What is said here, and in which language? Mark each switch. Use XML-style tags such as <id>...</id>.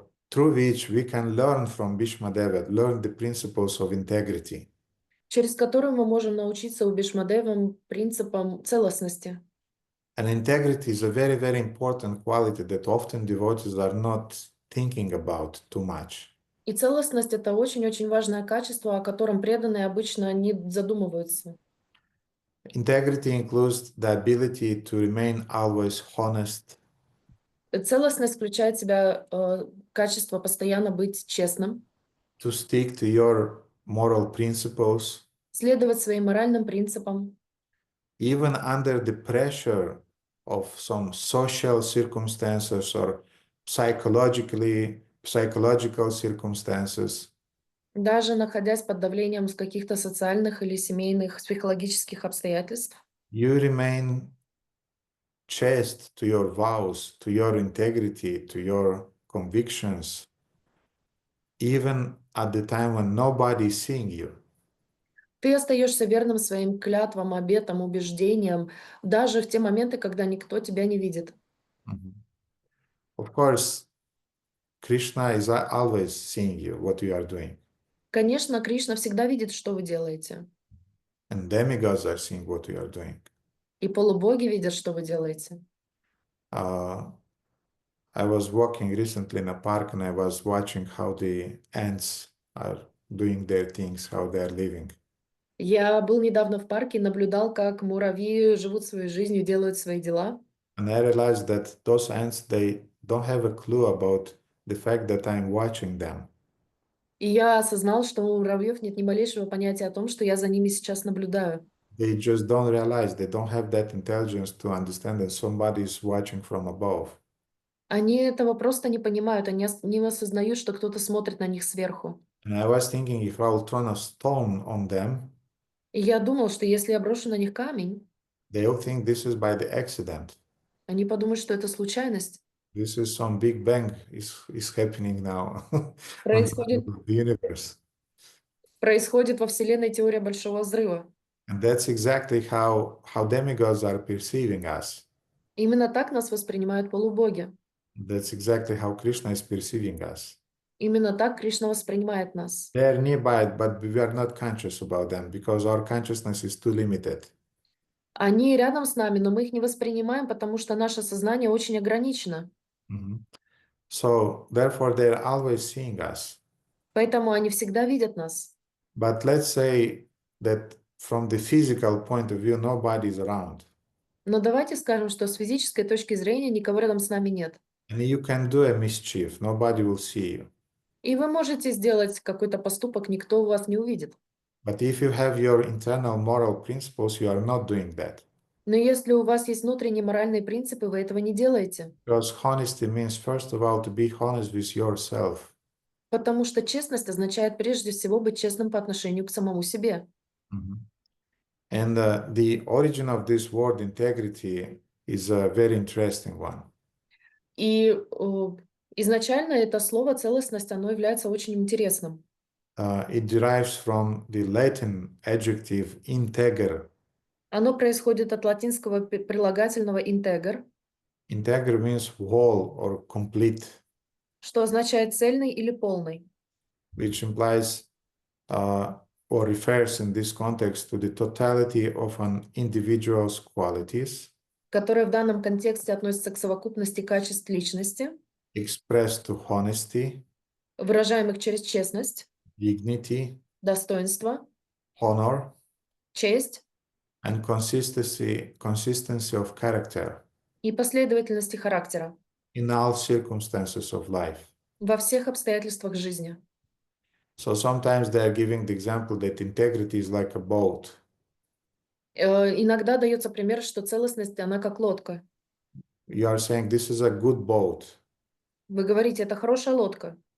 <en>Through which we can learn from Bhīṣmadeva, learn the principles of integrity.</en> <ru>через которые мы можем научиться у Бhīṣmadevы принципам целостности.</ru> <en>And integrity is a very, very important quality that often devotees are not thinking about too much.</en> <ru>И целостность — это очень-очень важное качество, о котором преданные обычно не задумываются.</ru> <en>Integrity includes the ability to remain always honest,</en> <ru>Целостность включает в себя качество постоянно быть честным,</ru> <en>to stick to your moral principles,</en> <ru>следовать своим моральным принципам,</ru> <en>even under the pressure of some social circumstances or psychological circumstances.</en> <ru>даже находясь под давлением каких-то социальных или семейных, психологических обстоятельств.</ru> <en>You remain chaste to your vows, to your integrity, to your convictions, even at the time when nobody is seeing you.</en> <ru>Ты остаешься верным своим клятвам, обетам, убеждениям, даже в те моменты, когда никто тебя не видит.</ru> <en>Of course, Krishna is always seeing you, what you are doing.</en> <ru>Конечно, Кришна всегда видит, что вы делаете.</ru> <en>And demigods are seeing what you are doing.</en> <ru>И полубоги видят, что вы делаете.</ru> <en>I was walking recently in a park and I was watching how the ants are doing their things, how they are living.</en> <ru>Я был недавно в парке и наблюдал, как муравьи живут своей жизнью, делают свои дела.</ru> <en>And I realized that those ants, they don't have a clue about the fact that I'm watching them.</en> <ru>И я осознал, что у муравьев нет ни малейшего понятия о том, что я за ними сейчас наблюдаю.</ru> <en>They just don't realize, they don't have that intelligence to understand that somebody is watching from above.</en> <ru>Они этого просто не понимают, они не осознают, что кто-то смотрит на них сверху.</ru> <en>And I was thinking if I will throw a stone on them,</en> <ru>И я думал, что если я брошу на них камень,</ru> <en>they will think this is by the accident.</en> <ru>они подумают, что это случайность.</ru> <en>This is some big bang is happening now on</en> <ru>Происходит,</ru> <en>the universe.</en> <ru>Происходит во Вселенной теория Большого Взрыва.</ru> <en>And that's exactly how demigods are perceiving us.</en> <ru>Именно так нас воспринимают полубоги.</ru> <en>That's exactly how Krishna is perceiving us.</en> <ru>Именно так Кришна воспринимает нас.</ru> <en>They are nearby, but we are not conscious about them because our consciousness is too limited.</en> <ru>Они рядом с нами, но мы их не воспринимаем, потому что наше сознание очень ограничено. Mhm.</ru> <en>So therefore, they are always seeing us.</en> <ru>Поэтому они всегда видят нас.</ru> <en>But let's say that from the physical point of view, nobody is around.</en> <ru>Но давайте скажем, что с физической точки зрения никого рядом с нами нет.</ru> <en>And you can do a mischief, nobody will see you.</en> <ru>И вы можете сделать какой-то поступок, никто вас не увидит.</ru> <en>But if you have your internal moral principles, you are not doing that.</en> <ru>Но если у вас есть внутренние моральные принципы, вы этого не делаете.</ru> <en>Because honesty means, first of all, to be honest with yourself.</en> <ru>Потому что честность означает прежде всего быть честным по отношению к самому себе.</ru> <en>And the origin of this word integrity is a very interesting one.</en> <ru>И изначально это слово целостность, оно является очень интересным.</ru> <en>It derives from the Latin adjective integer.</en> <ru>Оно происходит от латинского прилагательного integer,</ru> <en>Integer means whole or complete,</en> <ru>что означает цельный или полный,</ru> <en>which implies or refers in this context to the totality of an individual's qualities,</en> <ru>которое в данном контексте относится к совокупности качеств личности,</ru> <en>expressed to honesty,</en> <ru>выражаемых через честность,</ru> <en>dignity,</en> <ru>достоинство,</ru> <en>honor,</en> <ru>честь</ru> <en>and consistency of character</en> <ru>и последовательности характера</ru> <en>in all circumstances of life.</en> <ru>во всех обстоятельствах жизни.</ru> <en>So sometimes they are giving the example that integrity is like a boat.</en> <ru>Иногда дается пример, что целостность, она как лодка.</ru> <en>You are saying this is a good boat.</en> <ru>Вы говорите, это хорошая лодка.</ru>